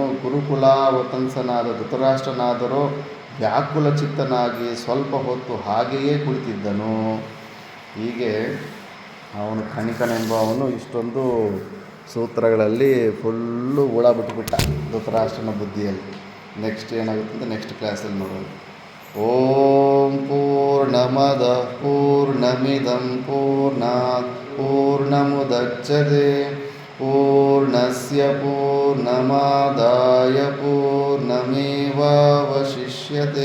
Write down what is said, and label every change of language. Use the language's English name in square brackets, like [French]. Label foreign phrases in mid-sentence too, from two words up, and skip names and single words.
[Kannada] ವತಂಸನಾದ ಧೃತರಾಷ್ಟ್ರನಾದರೋ ವ್ಯಾಕುಲ ಚಿತ್ತನಾಗಿ ಸ್ವಲ್ಪ ಹೊತ್ತು ಹಾಗೆಯೇ ಕುಳಿತಿದ್ದನು. ಹೀಗೆ ಅವನು ಕಣಿಕನೆಂಬವನು ಇಷ್ಟೊಂದು ಸೂತ್ರಗಳಲ್ಲಿ ಫುಲ್ಲು ಹುಳ ಬಿಟ್ಬಿಟ್ಟ ಧೃತರಾಷ್ಟ್ರನ ಬುದ್ಧಿಯಲ್ಲಿ. ನೆಕ್ಸ್ಟ್ ಏನಾಗುತ್ತೆ ಅಂತ ನೆಕ್ಸ್ಟ್ ಕ್ಲಾಸಲ್ಲಿ ನೋಡೋಣ. [Sanskrit] ಓಂ ಪೂರ್ಣಮದ ಪೂರ್ಣಮಿದಂ ಪೂರ್ಣಾತ್ ಪೂರ್ಣಮುದಚ್ಯತೆ ಪೂರ್ಣಸ್ಯ ಪೂರ್ಣಮಾದಾಯ ಪೂರ್ಣಮೇವಾವಶಿಷ್ಯತೆ.